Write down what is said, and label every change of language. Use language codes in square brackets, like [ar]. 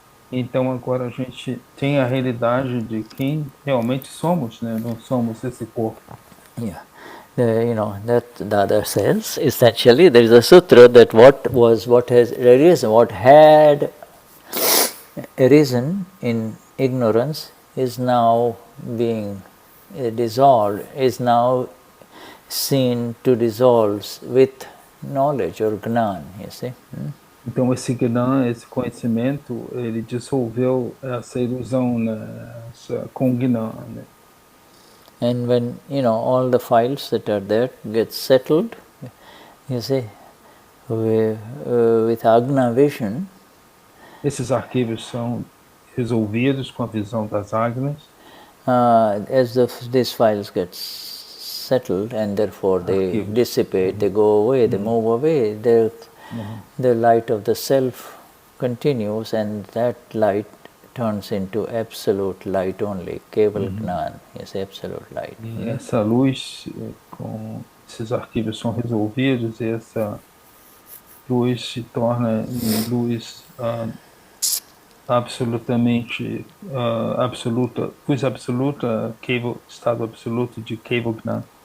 [pt] Então agora a gente tem a realidade de quem realmente somos, né? Não somos esse corpo. [en] Yeah. That Dada says, essentially, there is a sutra that what had arisen in ignorance is now being dissolved, is now seen to dissolve with knowledge or Gnan, you see. [pt] Então esse Gnan, esse conhecimento, ele dissolveu essa ilusão, né, com Gnan, né? [en] And when all the files that are there get settled, you see, with Agna vision, [pt] esses arquivos são resolvidos com a visão das Agnas. [en] As these files get settled, and therefore they dissipate, they go away, they move away. The light of the self continues, and that light turns into absolute light only. Keval Gnan is absolute light. [pt] E essa luz, com esses arquivos são resolvidos, e essa luz se torna em luz absolutamente absoluta, luz absoluta, estado absoluto de Keval Gnan.